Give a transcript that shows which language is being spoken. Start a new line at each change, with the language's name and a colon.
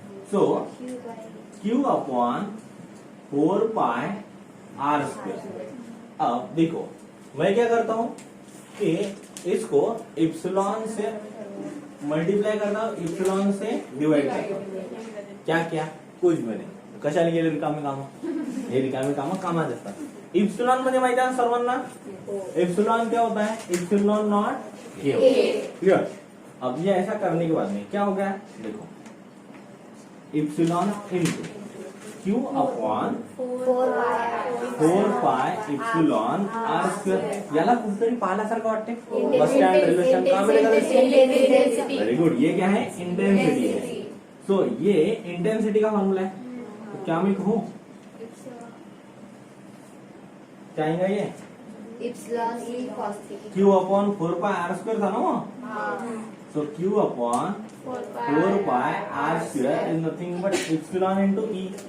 Hindi: So Q upon 4 pi are square. अब देखो मैं क्या करता हूं कि इसको इप्सिलॉन से मल्टीप्लाई करता हूं, इप्सिलॉन से डिवाइड करता हूं। क्या क्या, कुछ भी
Marathi: नाही, कशाला गेले रिकामे काम, हे रिकामे काम कामात असतात। इप्सिलॉन म्हणजे माहिती आहे सर्वांना,
Hindi: इप्सिलॉन क्या होता है,
Marathi: इप्सिलॉन नॉट ए, क्लियर।
Hindi: अब ये ऐसा करने के बाद में क्या हो गया, देखो epsilon into Q upon 4 pi epsilon are square.
Marathi: याला कुठेतरी पाहिल्यासारखं वाटते, बस स्टँड रेल्वे स्टँड का मिळेल,
English: Very good.
Hindi: ये क्या है, इंटेंसिटी है। सो ये इंटेंसिटी का फॉर्मूला है, तो क्या मैं कहूँ, क्या आएगा ये
English: Epsilon E cos theta.
Hindi: Q upon 4 pi are square था ना वो, सो Q upon 4 pi are square is nothing but epsilon into E.